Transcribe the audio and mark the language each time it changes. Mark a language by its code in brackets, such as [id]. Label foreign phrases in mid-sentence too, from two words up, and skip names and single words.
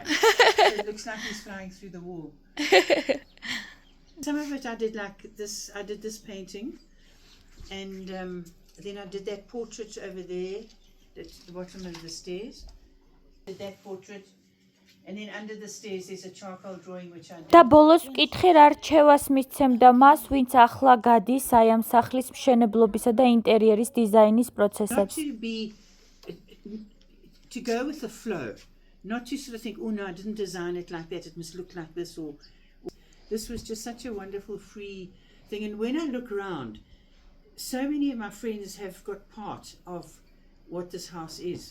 [en] So it looks like he's flying through the wall. Some of it I did like this. I did this painting, and then I did that portrait over there at the bottom of the stairs. Did that portrait, and then under the stairs there's a charcoal drawing which I did. [ka] და ბოლოს ვკითხე რა რჩევას მისცემდა მას, ვინც ახლა გადის აი ამ სახლის მშენებლობისა და ინტერიერის დიზაინის [en] Not [ka] პროცესებს. [en] to go with the flow, not to sort of think, oh no, I didn't design it like that, it must look like this, or this was just such a wonderful free thing. And when I look around, so many of my friends have got part of what this house is.